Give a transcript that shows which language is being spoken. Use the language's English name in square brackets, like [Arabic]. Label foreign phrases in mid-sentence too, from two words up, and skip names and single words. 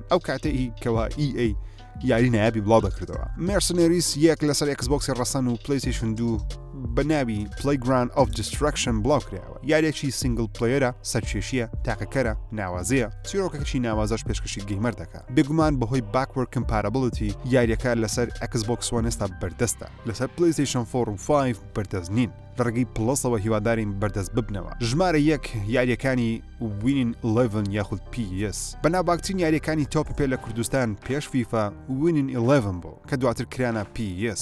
[Central Kurdish] ئەو کاتەی کەوا EA یاری نایابی بڵاو دەکردەوە. Mercenaries یەک لەسەر Xbox ڕەسەن و PlayStation 2 بە ناوی Playground of Destruction بڵاو کرایەوە. یاریێکی [English] single player, [Central Kurdish] سەرکێشیە، تاقەکەرە، ناوازەیە، چیرۆکێکی ناوازەش پێشکەشی گەیمەر دەکات. بێگومان بەهۆی [English] backward compatibility [Central Kurdish] یاریەکە لەسەر Xbox One ئێستا بەردەستە، لەسەر PlayStation 4 و 5 بەردەست نین. لە ڕێگەی پلسەوە هیوادارین بەردەست ببنەوە. ژمارە 1 یاریەکانی Winning 11 یاخود PES بەناوباکترین یاریەکانی تۆپ پێ لە کوردستان پێش FIFA Winning 11 بوو کە دواتر کرانە PES.